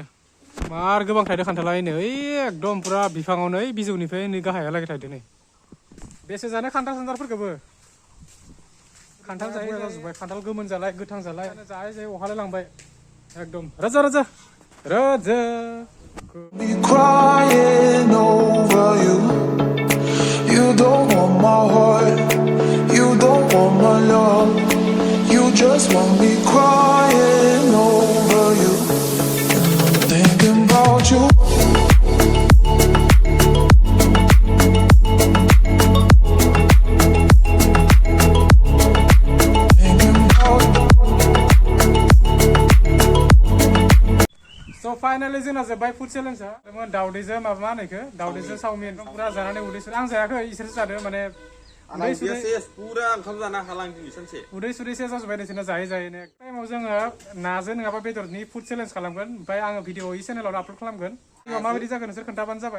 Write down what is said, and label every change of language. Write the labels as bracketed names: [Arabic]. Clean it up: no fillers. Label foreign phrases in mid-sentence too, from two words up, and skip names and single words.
[Bodo] मार गोबां थायदो खान्थाला। नै एकदम पुरा बिफाङाव नै बिजौनिफ्राय नै गाहायालागै थायदो नै। बेसे जानो खान्थाल सान्थालफोरखौबो। खान्थाल जायै जाजोब्बाय, खान्थाल गोमोन जालाय, गोथां जालाय, जायै जायै अहालाय लांबाय एकदम। रोजा रोजा रोजा [English] crying over you. You don't want my heart, you don't want my love. You just want me crying over you. And I'm thinking about you. So finally [Bodo] जोंना जोब्बाय [English] food challenge. [Bodo] दाउदैजों माबा मा होनो इखो, दाउदैजों चाउमिन पुरा जानानै उदै सुदो। आं जायाखै, इसोरसो जादो। माने उदै सुदो, पूरा ओंखाम जाना हालां दिनै सानसे। उदै सुदै सेस जाजोब्बाय नोंसोरना जायै जायैनो। टाइमाव जोङो नाजों नङाबा बेदरनि [English] food challenge [Bodo] खालामगोन। ओमफ्राय आङो भिडिअ इ चेनेलाव आपल'ड खालामगोन। माबायदि जागोन नोंसोर खोन्थाबानो जाबाय।